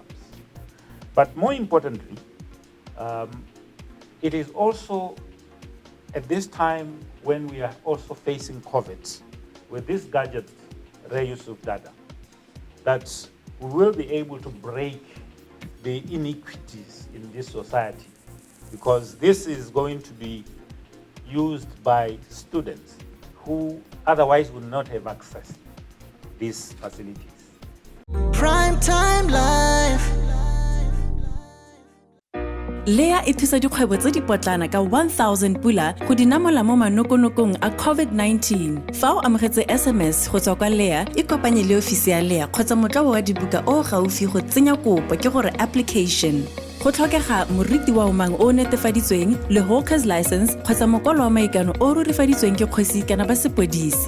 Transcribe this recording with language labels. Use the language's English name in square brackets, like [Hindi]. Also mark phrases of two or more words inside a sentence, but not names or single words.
[English] But more importantly, it is also at this time when we are also facing COVID with this gadget, reuse of data, that we will be able to break the inequities in this society, because this is going to be used by students who otherwise would not have access to these facilities. Primetime Life. [Tswana] Lea e thusa dikgwebo tse di potlana ka 1,000 pula go di namola mo manokonokong a COVID-19. Fa o amogetse SMS go tswa kwa Lea, ikopanye le ofisi ya Lea kgotsa motlao wa dibuka o gaufi go tsenya kopo ke gore application. Go tlhokega moriti wa umang o netefaditsweng le [English] hawker's license [Tswana] kgotsa mokwalo wa maikano o rurifaditsweng ke kgosi kana ba sepodisi.